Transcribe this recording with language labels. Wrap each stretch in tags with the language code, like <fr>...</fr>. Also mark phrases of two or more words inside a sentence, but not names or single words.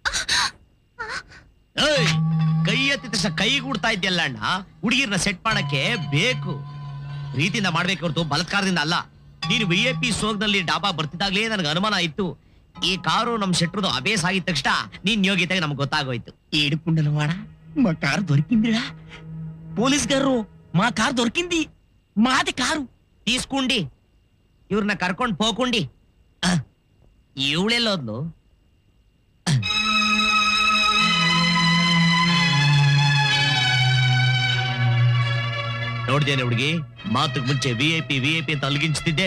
<kn>ಏಯ್, ಕೈ ಎತ್ತಿದ ತಕ್ಷಣ ಕೈ ಕೂಡ್ತಾ ಇದ್ಯಲ್ಲ ಅಣ್ಣ. ಹುಡುಗಿರ್ನ ಸೆಟ್ ಮಾಡಕ್ಕೆ ಬೇಕು, ಪ್ರೀತಿಯಿಂದ ಮಾಡ್ಬೇಕು ಹೊರತು ಬಲತ್ಕಾರದಿಂದ ಅಲ್ಲ. ನೀನು VIP ಸೋಗ್ನಲ್ಲಿ ಡಾಬಾ ಬರ್ತಿದ್ದಾಗ್ಲೇ ನನಗೆ ಅನುಮಾನ ಇತ್ತು. ಈ ಕಾರು ನಮ್ ಶೆಟ್ರದು ಅಬೇಸ್ ಆಗಿದ ತಕ್ಷಣ ನೀನ್ ಯೋಗ್ಯತೆಗೆ ನಮ್ಗೆ ಗೊತ್ತಾಗೋಯ್ತು.</kn> <te>ఏడుకుండలవాడ మా కారు దొరికిందిరా. పోలీస్ గారు మా కారు దొరికింది. మాది కారు.</te> <kn>తీసుకుంಡಿ ಇವ್ರನ್ನ ಕರ್ಕೊಂಡ್ ಹೋಗುಂಡಿ. ಇವಳೆಲ್ಲೋದ್ಲು? ನೋಡ್ದೇನೆ ಹುಡುಗಿ, ಮಾತುಗ್ ಮುಂಚೆ VIP ಅಂತ ಅಲ್ಗಿಂಚ್ತಿದ್ದೆ.</kn>